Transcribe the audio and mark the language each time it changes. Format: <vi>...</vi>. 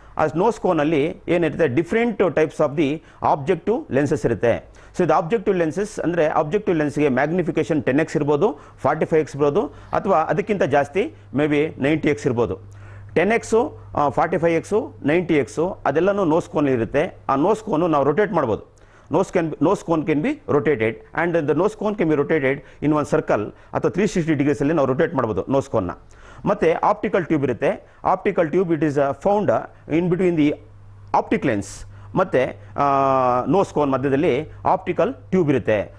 <kn>ಆ ನೋಸ್ ಕೋನಲ್ಲಿ ಏನಿರುತ್ತೆ,</kn> <en>different types of the objective lenses</en> <kn>ಇರುತ್ತೆ. ಸೊ ಇದು ಆಬ್ಜೆಕ್ಟಿವ್ ಲೆನ್ಸಸ್ ಅಂದರೆ ಆಬ್ಜೆಕ್ಟಿವ್ ಲೆನ್ಸ್ಗೆ ಮ್ಯಾಗ್ನಿಫಿಕೇಷನ್ 10x ಇರ್ಬೋದು, 45x ಇರ್ಬೋದು, ಅಥವಾ ಅದಕ್ಕಿಂತ ಜಾಸ್ತಿ ಮೇ ಬಿ 90x ಇರ್ಬೋದು. 10x, 45x, 90x ಅದೆಲ್ಲನೂ nose cone ಇರುತ್ತೆ. ಆ ನೋಸ್ ಕೋನು ನಾವು ರೊಟೇಟ್ ಮಾಡ್ಬೋದು.</kn> <en>nose cone can be rotated, and the nose cone can be rotated in one circle</en> <kn>ಅಥವಾ 360 ಡಿಗ್ರೀಸ್ ಅಲ್ಲಿ ನಾವು ರೊಟೇಟ್ ಮಾಡ್ಬೋದು ನೋಸ್ ಕೋನ್ನ. ಮತ್ತೆ ಆಪ್ಟಿಕಲ್ ಟ್ಯೂಬ್ ಇರುತ್ತೆ.</kn> <en>optical tube it is found in between the optic lens</en> <kn>ಮತ್ತು nose cone ಮಧ್ಯದಲ್ಲಿ optical tube ಇರುತ್ತೆ.</kn>